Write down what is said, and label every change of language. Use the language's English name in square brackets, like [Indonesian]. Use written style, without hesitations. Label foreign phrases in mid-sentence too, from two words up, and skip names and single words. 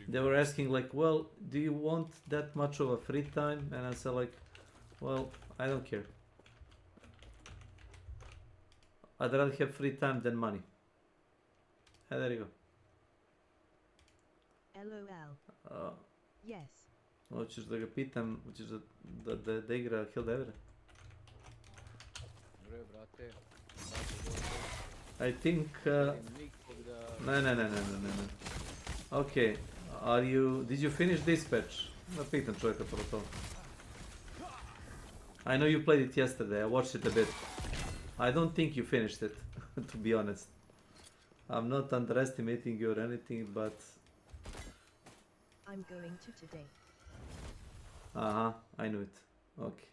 [English] They were asking like, well, do you want that much of a free time? And I said like, well, I don't care. I'd rather have free time than money. And there you LOL. go. Yes. [Serbian] Hoćeš da ga pitam, hoćeš da igra Hildevera? Bre, brate. [English] I think... Ne. Okay, did you finish Dispatch? [Serbian] Da pitam čovjeka prvo to. [English] I know you played it yesterday, I watched it a bit. I don't think you finished it, to be honest. I'm not underestimating you or anything, but... I'm going to today. I knew it. Okay.